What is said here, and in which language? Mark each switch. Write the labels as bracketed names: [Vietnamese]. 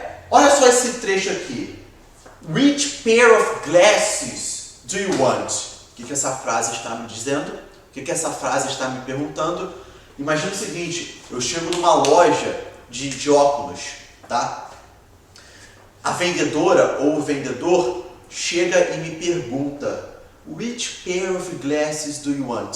[Portuguese] Olha só esse trecho aqui. [English] Which pair of glasses do you want? [Portuguese] O que essa frase está me dizendo? O que essa frase está me perguntando? Imagina o seguinte, eu chego numa loja de óculos, tá? A vendedora ou o vendedor chega e me pergunta, [English] which pair of glasses do you want?